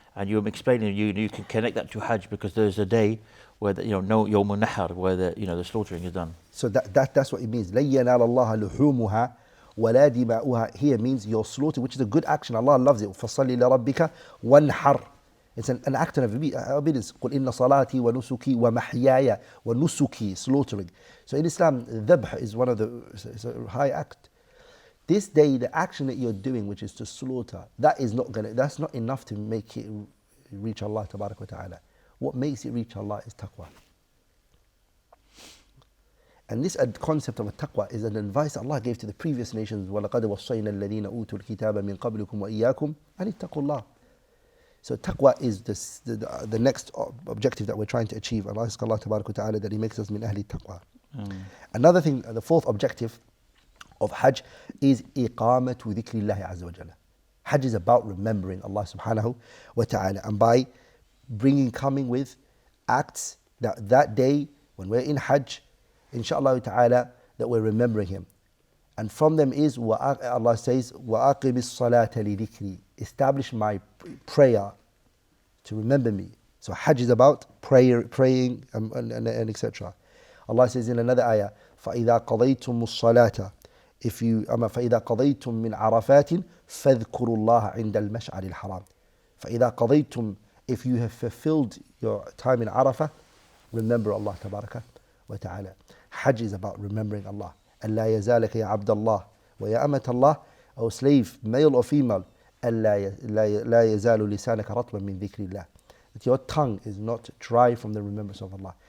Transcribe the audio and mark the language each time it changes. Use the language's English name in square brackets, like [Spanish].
[English] And you were explaining, you can connect that to Hajj because there's a day where no Yawm al-Nahar, where the slaughtering is done. So that's what it means. [Arabic] لَن يَنَالَ اللَّهَ لُحُومُهَا وَلَا دِمَاؤُهَا [English] Here means your slaughter, which is a good action. Allah loves it. [Arabic] فَصَلِّ لِرَبِّكَ وَانْحَرْ [English] It's an act of obedience. [Arabic] قُلْ إِنَّ صَلَاتِي وَنُسُكِي وَمَحْيَايَ وَنُسُكِي [English] Slaughtering. So in Islam, dhabh is one of it's a high act. This day, the action that you're doing, which is to slaughter, that's not enough to make it reach Allah tabarak wa ta'ala. What makes it reach Allah is taqwa. And this concept of a taqwa is an advice Allah gave to the previous nations. [Arabic] وَلَقَدْ وَصَّيْنَا الَّذِينَ أُوتُوا الْكِتَابَ مِنْ قَبْلِكُمْ وَإِيَّاكُمْ أَنِ اتَّقُوا اللَّهِ [English] So taqwa is the next objective that we're trying to achieve. And I ask Allah tabarak wa ta'ala that He makes us [Arabic] min ahli taqwa. [English] Another thing, the fourth objective of Hajj is [Arabic] iqamatu dhikrillahi azza wa jalla. [English] Hajj is about remembering Allah subhanahu wa ta'ala. And by coming with acts that day when we're in Hajj, inshallah ta'ala, that we're remembering Him. And from them is, Allah says, [Arabic] وَأَقِمِ الصَّلَاةَ لِذِكْرِي, [English] establish my prayer to remember me. So Hajj is about praying and etc. Allah says in another ayah, [Arabic] فَإِذَا قَضَيْتُمُ الصَّلَاةَ فَإِذَا قَضَيْتُم مِّنْ عَرَفَاتٍ فَاذْكُرُوا اللَّهَ عِنْدَ الْمَشْعَرِ الْحَرَامِ. فَإِذَا قَضَيْتُم, [English] if you have fulfilled your time in Arafah, remember Allah tabaraka wa ta'ala. Hajj is about remembering Allah. [Arabic] أَلَّا يَزَالَكَ يَا عَبْدَ اللَّهِ وَيَا أَمَةَ اللَّهِ, [English] O slave, male or female, [Arabic] أَلَّا يَزَالُ لِسَانَكَ رَطْبًا مِّن ذِكْرِ اللَّهِ, [English] that your tongue is not dry from the remembrance of Allah.